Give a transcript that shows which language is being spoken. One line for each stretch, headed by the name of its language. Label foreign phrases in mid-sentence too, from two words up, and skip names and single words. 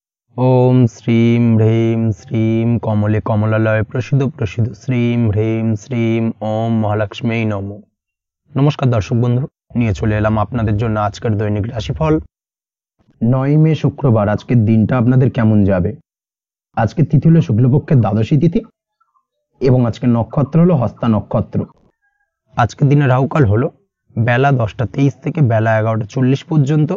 Sanskrit: ओम श्रीं ह्रीं श्रीं कमले कमलालय प्रसिद्ध प्रसिद्ध श्रीं ह्रीं श्रीं ओम महालक्ष्मी नमो।
Bangla: নমস্কার দর্শক বন্ধু, নিয়ে চলে এলাম আপনাদের জন্য আজকের দৈনিক রাশিফল। 9 মে শুক্রবার আজকের দিনটা আপনাদের কেমন যাবে। আজকের তিথি হলো শুক্লপক্ষের দ্বাদশী তিথি এবং আজকের নক্ষত্র হলো হস্তা নক্ষত্র। আজকের দিনে রাহুকাল হলো বেলা 10টা 23 থেকে বেলা 11টা 40 পর্যন্ত।